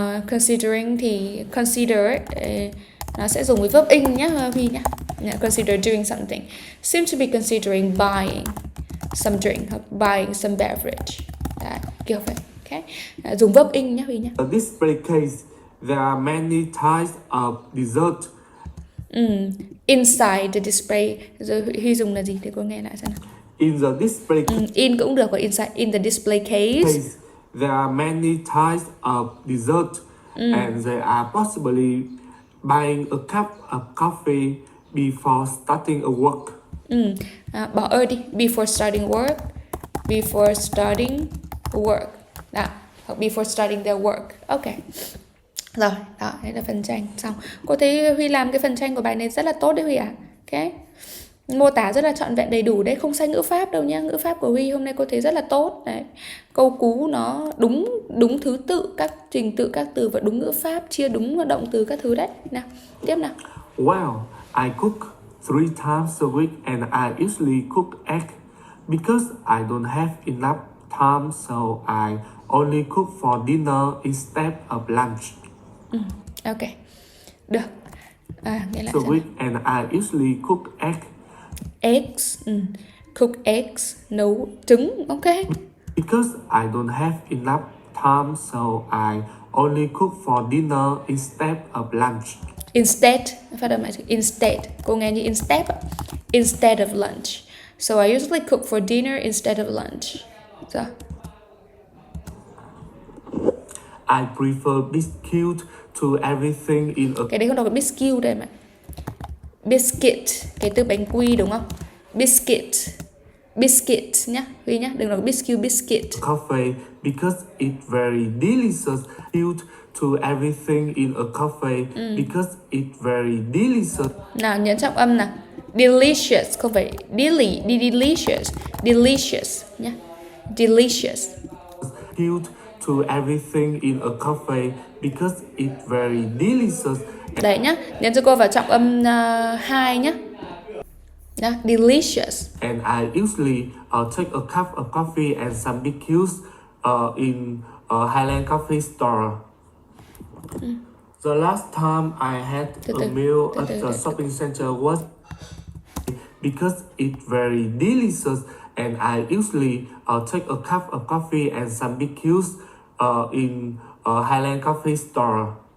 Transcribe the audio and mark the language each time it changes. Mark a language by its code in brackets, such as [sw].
[vi] Considering thì consider nó sẽ dùng với verb in nhá Huy nhá. [en] Consider doing something. Seem to be considering buying some drink hoặc buying some beverage. [vi] Đấy, kiểu vậy. Okay. Dùng verb in nhá Huy nhá. [en] The display case, there are many types of dessert. Inside the display. [vi] Rồi Huy dùng là gì để cô nghe lại xem nào. [en] In the display In [vi] cũng được, và [en] inside in the display case. there are many types of dessert, and they are possibly buying a cup of coffee before starting a work. [vi] Bỏ ơi đi. [en] Before starting work. Before starting work. Đó. Hoặc before starting their work. Ok. [vi] Rồi, đó, đây là phần tranh xong. Cô thấy Huy làm cái phần tranh của bài này rất là tốt đấy Huy ạ. Ok. Mô tả rất là trọn vẹn đầy đủ đấy, không sai ngữ pháp đâu nhá. Ngữ pháp của Huy hôm nay cô thấy rất là tốt đấy. Câu cú nó đúng thứ tự, các trình tự các từ và đúng ngữ pháp, chia đúng động từ các thứ đấy. Nào, tiếp nào. [en] Well, I cook 3 times a week and I usually cook egg because I don't have enough time, so I only cook for dinner instead of lunch. [vi] Ok. Được. Nghe lại [en] So [vi] xem. [en] week and I usually cook egg Eggs. Cook eggs. [vi] Nấu trứng. [en] Ok. because I don't have enough time, so I only cook for dinner instead of lunch. [vi] Instead. Phát âm lại chữ instead. Cô nghe như instead. [en] Instead of lunch. So I usually cook for dinner instead of lunch. [vi] Rồi. [en] I prefer biscuit to everything in a [vi] Cái đấy không đọc là biscuit đây mà. Biscuit. Cái từ bánh quy đúng không? Biscuit. Biscuit nhá. Huy nhá. Đừng nói biscuit. [en] coffee because it's very delicious. Biscuit to everything in a coffee because it's very delicious. [vi] Nào, nhấn trọng âm nào. Delicious. Không phải delicious. [en] Delicious nhá. Delicious. Biscuit to everything in a coffee because it's very delicious. [vi] Đấy nhá. Nhấn cho cô vào trọng âm 2 nhá. Đó, delicious. [en] And I usually take a cup of coffee and some biscuits in a Highland coffee store. The last time I had a meal at the shopping center was because it's very delicious, and I usually take a cup of coffee and some biscuits in a Highland coffee store.